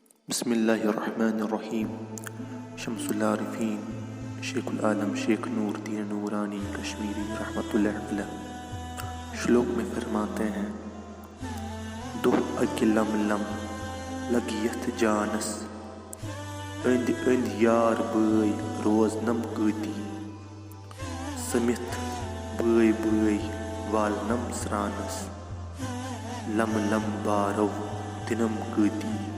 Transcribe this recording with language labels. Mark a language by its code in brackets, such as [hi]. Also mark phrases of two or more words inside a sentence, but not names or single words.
[ar] بسم اللہ الرحمن الرحیم۔ [ur] شمس العارفین شیخ العالم شیخ نور الدین نورانی کشمیری [ar] رحمۃ اللہ علیہ [ur] شلوک میں فرماتے ہیں: [ks] دہ اکہ لم لم لگیت جانس، اند اند یار بٲے روزنم کۭتی، سمتھ بٲے بٲے والنم سرانس، لم لم بارو دنم کۭتی،